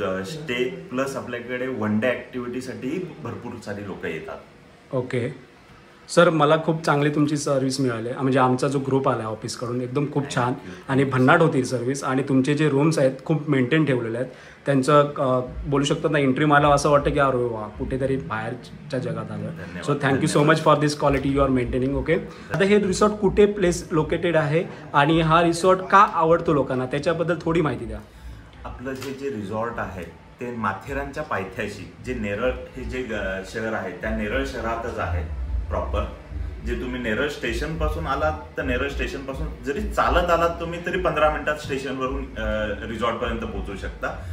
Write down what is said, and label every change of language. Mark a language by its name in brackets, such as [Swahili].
[Marathi] Stay plus आपल्याकडे one day ऍक्टिव्हिटीसाठी भरपूर सारी लोक येतात. ओके सर, मला खूप चांगली तुमची सर्व्हिस मिळाली. म्हणजे आमचा जो ग्रुप आला ऑफिसकडून एकदम खूप छान आणि भन्नाट होती सर्व्हिस. आणि तुमचे जे रूम्स आहेत खूप मेंटेन ठेवलेले आहेत. त्यांचं बोलू शकतो ना, एंट्री मला असं वाटतं की अरे वा, कुठेतरी बाहेरच्या जगात आलं. [English] So thank you so much for this quality you are maintaining. [Marathi] Okay, आता हे रिसॉर्ट कुठे प्लेस लोकेटेड आहे आणि हा रिसॉर्ट का आवडतो लोकांना त्याच्याबद्दल थोडी माहिती द्या. आपलं जे रिसॉर्ट आहे ते माथेरानच्या पायथ्याशी, जे नेरळ हे जे शहर आहे त्या नेरळ शहरातच आहे प्रॉपर. जे तुम्ही नेरळ स्टेशन पासून आलात तर नेरळ स्टेशन पासून जरी चालत आलात तुम्ही तरी 15 मिनिटात स्टेशनवरून रिसॉर्ट पर्यंत पोहोचू शकता.